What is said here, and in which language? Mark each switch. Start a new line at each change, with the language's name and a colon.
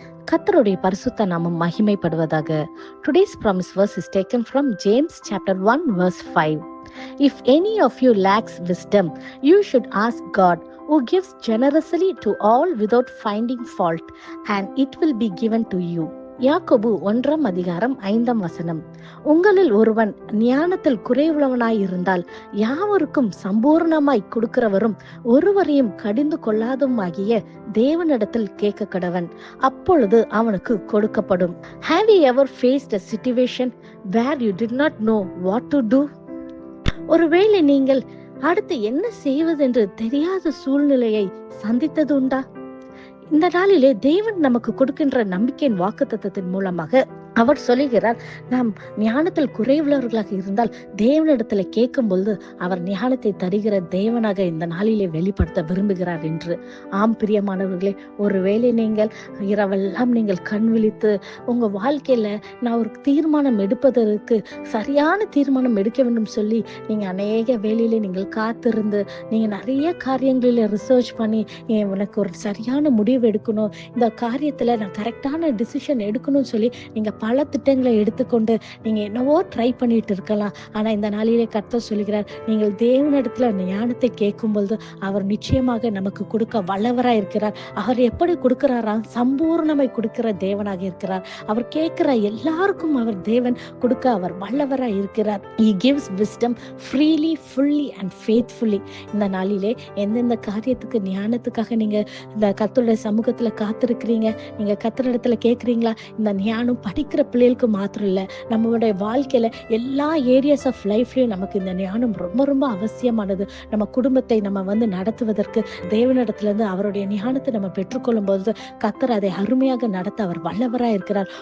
Tamil: கர்த்தருடைய பரிசுத்த நாமம் மகிமைப்படுவதாக.
English: Today's promise verse is taken from James chapter 1 verse 5. If any of you lacks wisdom, you should ask God, who gives generously to all without finding fault, and it will be given to you.
Tamil: யாக்கோபு 1:5. உங்களில் ஒருவன் ஞானத்தில் குறைவுள்ளவனாயிருந்தால் யாவருக்கும் சம்பூர்ணமாய் கொடுக்கிறவரும் ஒருவரையும் கடிந்து கொள்ளாதவருமாகிய தேவனிடத்தில் கேட்க கடவன், அப்பொழுது அவனுக்கு கொடுக்கப்படும்.
English: Have you ever faced a situation where you did not know what to do?
Tamil: ஒருவேளை நீங்கள் அடுத்து என்ன செய்வதென்று தெரியாத சூழ்நிலையை சந்தித்தது உண்டா? இந்த நாளிலே தேவன் நமக்கு கொடுக்கின்ற நம்பிக்கையின் வாக்குத்தத்தத்தின் மூலமாக அவர் சொல்லுகிறார், நாம் ஞானத்தில் குறைவுள்ளவர்களாக இருந்தால் தேவனிடத்துல கேட்கும் பொழுது அவர் ஞானத்தை தருகிற தேவனாக இந்த நாளிலே வெளிப்படுத்த விரும்புகிறார் என்று. ஆம் பிரியமானவர்களே, ஒருவேளை நீங்கள் இரவெல்லாம் நீங்கள் கண் விழித்து உங்க வாழ்க்கையில நான் ஒரு தீர்மானம் எடுப்பதற்கு சரியான தீர்மானம் எடுக்க வேண்டும் சொல்லி நீங்க அநேக வேலையில நீங்கள் காத்திருந்து நீங்க நிறைய காரியங்களில ரிசர்ச் பண்ணி உனக்கு ஒரு சரியான முடிவு எடுக்கணும், இந்த காரியத்துல நான் கரெக்டான டிசிஷன் எடுக்கணும்னு சொல்லி நீங்க பல திட்டங்களை எடுத்துக்கொண்டு நீங்க என்னவோ ட்ரை பண்ணிட்டு இருக்கலாம். ஆனா இந்த நாளிலே கர்த்தர் சொல்லுகிறார், நீங்கள் தேவனிடத்துல ஞானத்தை கேட்கும் பொழுது அவர் நிச்சயமாக நமக்கு கொடுக்க வல்லவரா இருக்கிறார். அவர் எப்படி கொடுக்கிறாரா? சம்பூர்ணமாய் கொடுக்கிற தேவனாக இருக்கிறார். அவர் கேட்கிற எல்லாருக்கும் அவர் தேவன் கொடுக்க அவர் வல்லவரா இருக்கிறார்.
English: He gives wisdom freely, fully and faithfully.
Tamil: இந்த நாளிலே எந்தெந்த காரியத்துக்கு ஞானத்துக்காக நீங்க இந்த கர்த்தருடைய சமூகத்துல காத்திருக்கிறீங்க, நீங்க கர்த்தரிடத்துல கேட்கிறீங்களா? இந்த ஞானம் படிக்கிற பிள்ளைகளுக்கு மாத்திரம் இல்ல, நம்மளுடைய வாழ்க்கையில எல்லா ஏரியாஸ் ஆஃப் லைஃப்லயும் நமக்கு இந்த ஞானம் ரொம்ப ரொம்ப அவசியமானது. நம்ம குடும்பத்தை நம்ம நடத்துவதற்கு தேவனிடத்துல இருந்து அவருடைய ஞானத்தை நம்ம பெற்றுக்கொள்ளும் போது கர்த்தர் அதை அருமையாக நடத்த அவர் வல்லவரா இருக்கிறார்.